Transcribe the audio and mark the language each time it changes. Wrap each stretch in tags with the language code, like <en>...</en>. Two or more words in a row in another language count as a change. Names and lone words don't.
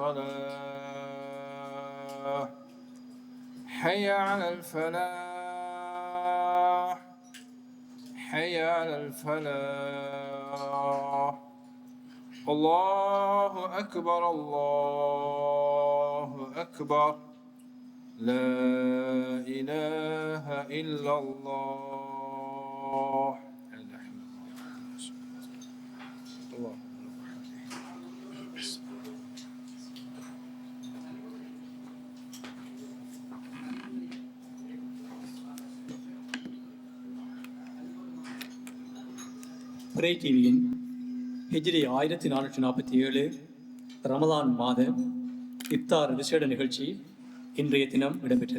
<ar>الصلاة حي على الفلاح حي على الفلاح الله أكبر الله أكبر لا إله إلا الله الله</ar> <ta>பிறை டிவியின் ஹிஜ்ரி 1447 ரமலான் மாத இஃப்தார் விசேட நிகழ்ச்சி இன்றைய தினம் இடம்பெற்றது.</ta>